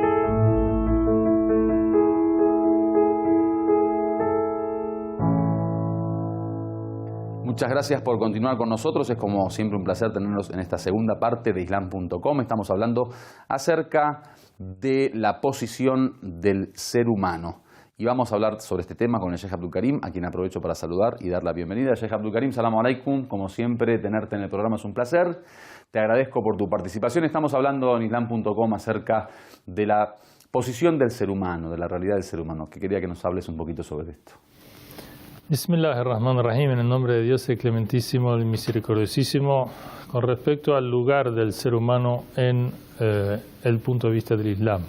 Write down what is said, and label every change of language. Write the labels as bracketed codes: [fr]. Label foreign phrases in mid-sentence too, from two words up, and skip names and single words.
[es] Muchas gracias por continuar con nosotros. Es como siempre un placer tenerlos en esta segunda parte de Islam.com. Estamos hablando acerca de la posición del ser humano. Y vamos a hablar sobre este tema con el Sheikh Abdul Karim, a quien aprovecho para saludar y dar la bienvenida. Sheikh Abdul Karim, [ar] السلام عليكم. [es] Como siempre, tenerte en el programa es un placer. Te agradezco por tu participación. Estamos hablando en Islam.com acerca de la posición del ser humano, de la realidad del ser humano, que quería que nos hables un poquito sobre esto. Bismillahirrahmanirrahim, en el nombre de Dios el Clementísimo, el Misericordiosísimo, con respecto al lugar del ser humano en el punto de vista del Islam.